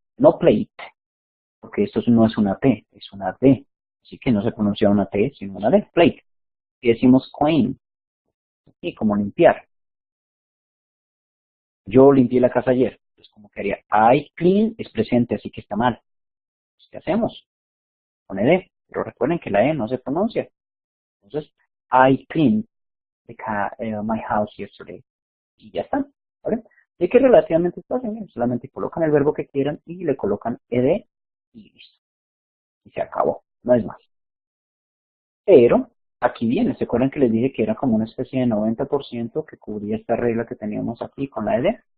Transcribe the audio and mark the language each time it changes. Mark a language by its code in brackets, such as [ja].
[es] No played, porque esto no es una T, es una D. Así que no se pronuncia una T, sino una D. Played. Y decimos clean, y como limpiar. Yo limpié la casa ayer. Entonces, como que haría I clean es presente, así que está mal. Pues, ¿qué hacemos? Con ed. Pero recuerden que la E no se pronuncia. Entonces, [en] I cleaned my house yesterday. [es] Y ya está. ¿Vale? Y que relativamente es fácil. Solamente colocan el verbo que quieran y le colocan ed y listo. Y se acabó. No es más. Pero aquí viene. ¿Se acuerdan que les dije que era como una especie de 90% que cubría esta regla que teníamos aquí con la ed?